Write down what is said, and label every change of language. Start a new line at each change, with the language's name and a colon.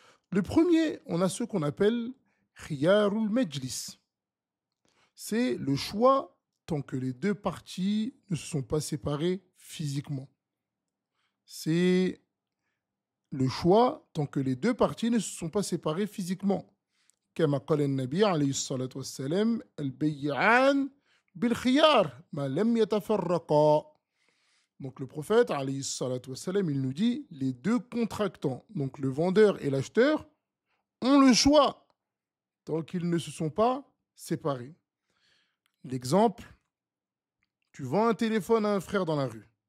French: Le premier, on a ce qu'on appelle khiyarul majlis. C'est le choix tant que les deux parties ne se sont pas séparées physiquement. C'est le choix tant que les deux parties ne se sont pas séparées physiquement.
Arabic: كما قال النبي عليه الصلاة والسلام البيعان بالخيار ما لم يتفرقا.
French: Donc le prophète, alayhi salatu wassalam, il nous dit, les deux contractants, donc le vendeur et l'acheteur, ont le choix tant qu'ils ne se sont pas séparés. L'exemple, tu vends un téléphone à un frère dans la rue.